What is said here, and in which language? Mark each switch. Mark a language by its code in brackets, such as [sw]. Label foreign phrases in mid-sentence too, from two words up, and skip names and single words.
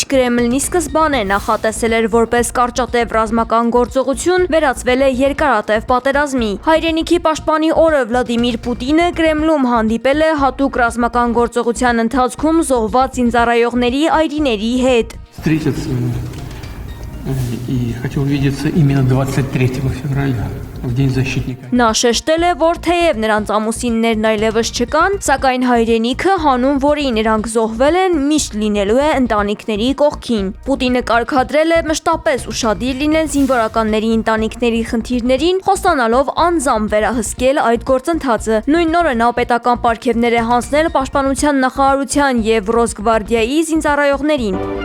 [hy] Կրեմլնի սկզբանե նախատեսել էր որպես կարճատև ռազմական գործողություն, վերածվել է երկարատև պատերազմի։ Հայրենիքի պաշտպանի օրը Վլադիմիր Պուտինը Կրեմլում հանդիպել է հատուկ ռազմական գործողության ընթացքում զոհված զինծառայողների այրիների հետ։ [ru] И хочу увидеться именно 23 февраля, в День защитника. [hy] Նա շեշտել է, որ թեև նրանց ամուսիններն այլևս չկան, սակայն հայրենիքը հանուն որի նրանք զոհվել են, միշտ լինելու է ընտանիքների կողքին։ Պուտինը կարգադրել է մշտապես ուշադիր լինել զինվորականների ընտանիքների խնդիրներին, խոստանալով անձամբ վերահսկել այդ գործընթացը։ Նույն օրը նա պետական պարգևներ է հանձնել պաշտպանության նախարարության եւ Ռոսգվարդիայի զինծառայողներին։